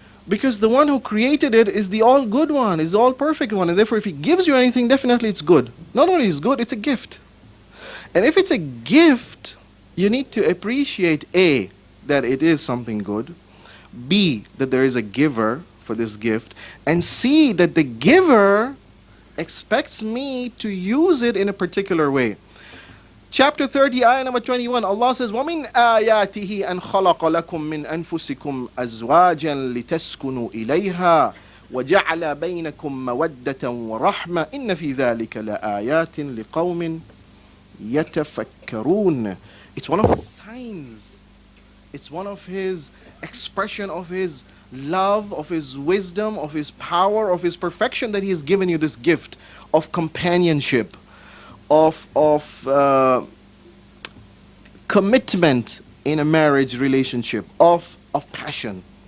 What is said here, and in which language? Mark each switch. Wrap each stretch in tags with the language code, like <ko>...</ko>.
<en>Because the one who created it is the all good one, is the all perfect one, and therefore if he gives you anything, definitely it's good. Not only is good, it's a gift. And if it's a gift, You need to appreciate A, that it is something good, B, that there is a giver for this gift, and C, that the giver expects me to use it in a particular way. Chapter 30, ayah number 21, Allah says,</en> <ar>وَمِنْ آيَاتِهِ أَنْ خَلَقَ لَكُم مِّنْ أَنفُسِكُمْ أَزْوَاجًا لِتَسْكُنُوا إِلَيْهَا وَجَعَلَ بَيْنَكُم مَّوَدَّةً وَرَحْمَةً إِنَّ فِي ذَلِكَ لَآيَاتٍ لِقَوْمٍ يَتَفَكَّرُونَ.</ar> <en>It's one of his signs. It's one of his expression of his love, of his wisdom, of his power, of his perfection, that he has given you this gift of companionship, of commitment in a marriage relationship, of passion.</en>